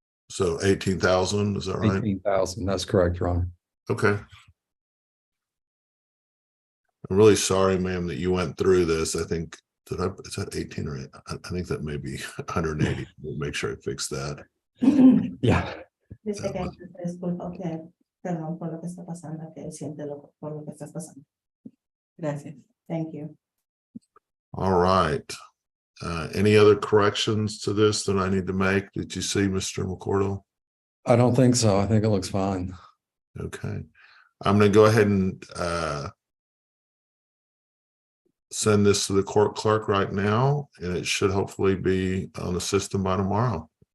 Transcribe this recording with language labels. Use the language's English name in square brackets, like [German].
[English] So 18,000, is that right? 18,000. That's correct, Your Honor. Okay. I'm really sorry, ma'am, that you went through this. I think is that 18 or 8? I think that may be 180. We'll make sure I fix that. Yeah. [Spanish] Dice que se disculpa que perdón por lo que está pasando, que siente por lo que estás pasando. Gracias. [English] Thank you. All right. Any other corrections to this that I need to make? Did you see, Mr. McCordle? I don't think so. I think it looks fine. Okay. I'm going to go ahead and send this to the court clerk right now, and it should hopefully be on the system by tomorrow.